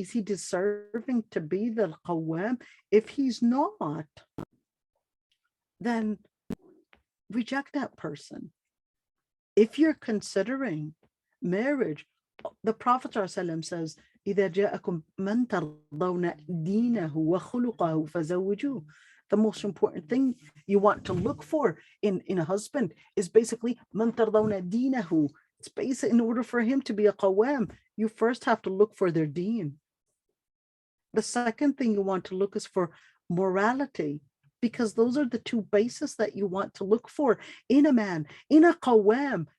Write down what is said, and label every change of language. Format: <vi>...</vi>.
<en>Is he deserving to be the qawam? If he's not, then reject that person. If you're considering marriage, the Prophet ﷺ says,</en> <ar>إذا جاءكم من ترضون دينه وخلقه فزوجوه.</ar> <en>The most important thing you want to look for in a husband is basically</en> <ar>من ترضون دينه.</ar> <en>It's basic. In order for him to be a qawam, you first have to look for their deen. The second thing you want to look is for morality, because those are the two bases that you want to look for in a man, in a qawam.</en>